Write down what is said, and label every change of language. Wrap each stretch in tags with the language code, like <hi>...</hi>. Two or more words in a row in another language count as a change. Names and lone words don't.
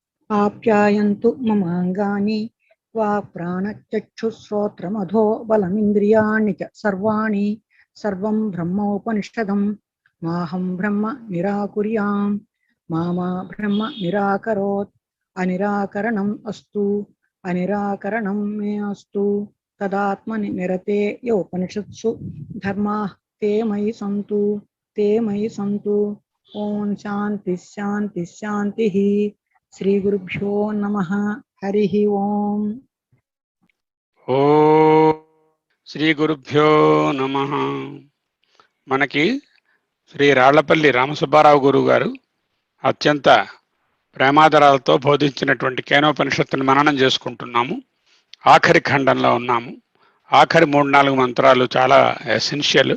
<sa>आप्यायन्तु ममाङ्गानि वाक्प्राणचक्षुश्रोत्रमधो बलमिन्द्रियाणि च सर्वाणि सर्वं ब्रह्मोपनिषदं माहं ब्रह्म निराकुर्याम् मा ब्रह्म निराकरोत् अनिराकरणम् अस्तु अनिराकरणं मे अस्तु तदात्मनि निरते योपनिषत्सु धर्माः ते मयि सन्तु ओम शांति शांति शांति। श्री गुरुभ्यो नमः। हरि ओम। ఓం శ్రీ గురుభ్యో నమః.</sa> <te>మనకి శ్రీ రాళ్లపల్లి రామసుబ్బారావు గురువు గారు అత్యంత ప్రేమాదరాలతో బోధించినటువంటి కేనోపనిషత్తుని మననం చేసుకుంటున్నాము. ఆఖరి ఖండంలో ఉన్నాము. ఆఖరి 3-4 మంత్రాలు చాలా ఎసెన్షియల్.</te>